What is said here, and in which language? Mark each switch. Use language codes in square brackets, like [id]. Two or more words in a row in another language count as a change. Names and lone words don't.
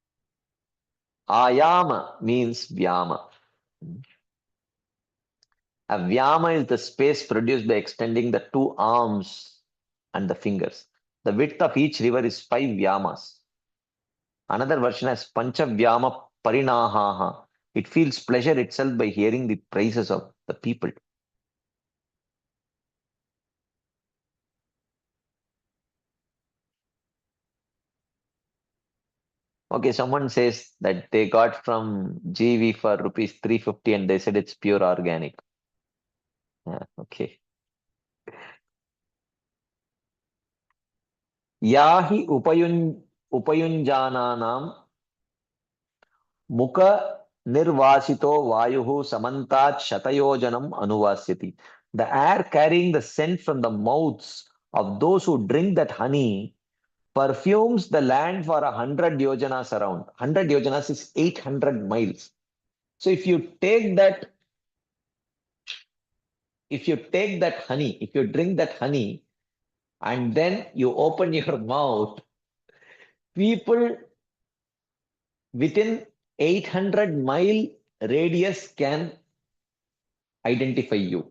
[en] Ayama means vyama. A vyama is the space produced by extending the two arms and the fingers. The width of each river is 5 vyamas. Another version has [sa] pancha vyama parinahaha. [en] It feels pleasure itself by hearing the praises of the people. Okay, someone says that they got from GV for rupees 350 and they said it's pure organic. Yeah, [sa] okay. यहि उपयुञ्जानानाम् मुख निर्वासितो वायुः समन्तात् शतयोजनम् अनुवासयति. [en] The air carrying the scent from the mouths of those who drink that honey perfumes the land for 100 yojanas around. 100 yojanas is 800 miles. So if you take that honey, if you drink that honey, and then you open your mouth, people within 800-mile radius can identify you.